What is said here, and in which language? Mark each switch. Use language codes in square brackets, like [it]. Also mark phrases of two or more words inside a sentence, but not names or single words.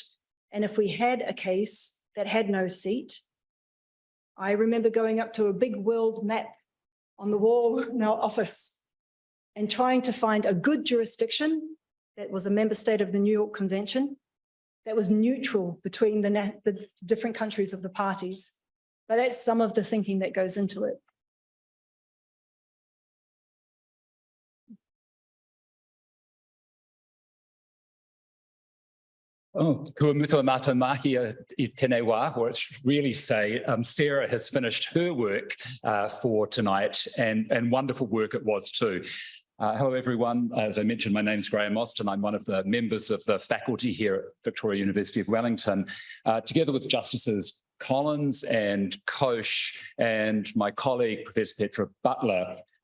[en] And if we had a case that had no seat, I remember going up to a big world map on the wall in our office and trying to find a good jurisdiction that was a member state of the New York Convention that was neutral between the different countries of the parties. But that's some of the thinking that goes into it. [mi] Oh, kua mutua mātou mahi I tēnei wā, [en] or it's really say, Sarah has finished her work for tonight, and wonderful work it was too. Hello everyone, as I mentioned, my name's Graham Austin. I'm one of the members of the faculty here at Victoria University of Wellington, together with Justices Collins and Koch and my colleague, Professor Petra Butler.